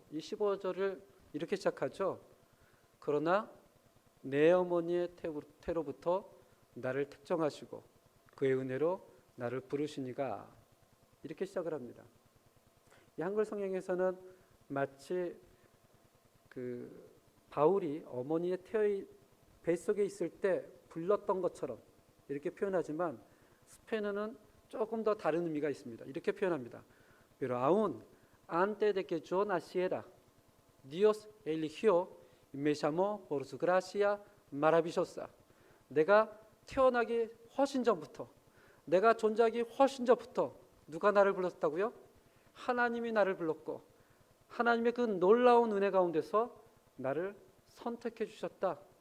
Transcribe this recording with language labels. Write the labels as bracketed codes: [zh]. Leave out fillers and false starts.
[ko] 이 15절을 이렇게 시작하죠. 그러나 내 어머니의 태로부터 나를 택정하시고 그의 은혜로 나를 부르시니가, 이렇게 시작을 합니다. 이 한글 성경에서는 마치 그 바울이 어머니의 태의 뱃속에 있을 때 불렀던 것처럼 이렇게 표현하지만, 스페인어는 조금 더 다른 의미가 있습니다. 이렇게 표현합니다. [es] Pero aún antes de que yo naciera, Dios eligió y me llamó por su gracia maravillosa. [ko] 내가 태어나기 훨씬 전부터, 내가 존재하기 훨씬 전부터 누가 나를 불렀다고요? 하나님이 나를 불렀고 하나님의 그 놀라운 은혜 가운데서 나를 선택해 주셨다.